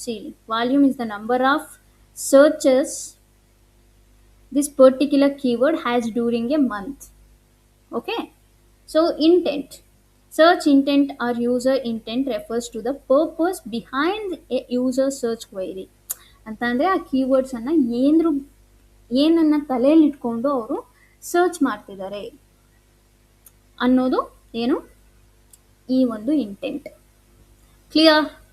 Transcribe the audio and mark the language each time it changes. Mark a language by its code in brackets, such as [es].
[en] See, volume is the number of searches this particular keyword has during a month. Okay, so intent, search intent or user intent refers to the purpose behind a user search query. [kn] ಅಂತಂದರೆ ಆ ಕೀವರ್ಡ್ಸನ್ನು ಏನನ್ನ ತಲೆಯಲ್ಲಿ ಇಟ್ಕೊಂಡು ಅವರು search ಮಾಡ್ತಿದ್ದಾರೆ ಅನ್ನೋದು ಏನು, ಈ ಒಂದು ಇಂಟೆಂಟ್. ಕ್ಲಿಯರ್?